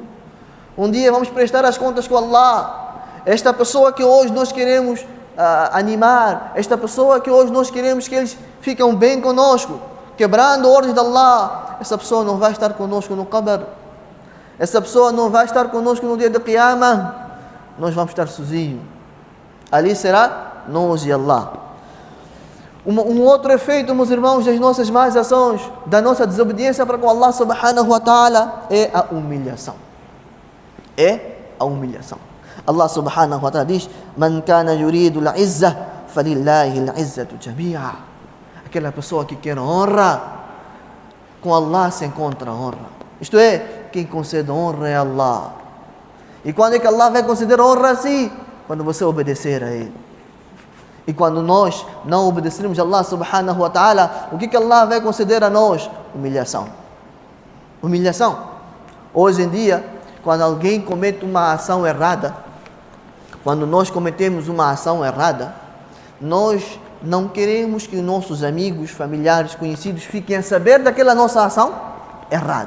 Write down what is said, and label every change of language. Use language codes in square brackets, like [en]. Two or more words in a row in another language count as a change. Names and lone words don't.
[pt] Um dia vamos prestar as contas com Allah. Esta pessoa que hoje nós queremos animar, esta pessoa que hoje nós queremos que eles fiquem bem conosco, quebrando ordens de Allah, essa pessoa não vai estar conosco no Qabr. Essa pessoa não vai estar conosco no dia de Qiyamah. Nós vamos estar sozinhos. Ali será nós e Allah. Um outro efeito, meus irmãos, das nossas más ações, da nossa desobediência para com Allah [ar] سبحانه وتعالى, [pt] é a humilhação. É a humilhação. [ar] الله سبحانه وتعالى diz: من كان يريد العزة فلله العزة جميعا. [pt] Aquela pessoa que quer honra, com Allah se encontra honra. Isto é, quem concede honra é Allah. E quando é que Allah vai considerar honra assim? Quando você obedecer a Ele. E quando nós não obedecermos a Allah [ar] سبحانه وتعالى, [pt] o que Allah vai considerar a nós? Humilhação. Humilhação. Hoje em dia, quando alguém comete uma ação errada, quando nós cometemos uma ação errada, nós não queremos que nossos amigos, familiares, conhecidos fiquem a saber daquela nossa ação errada.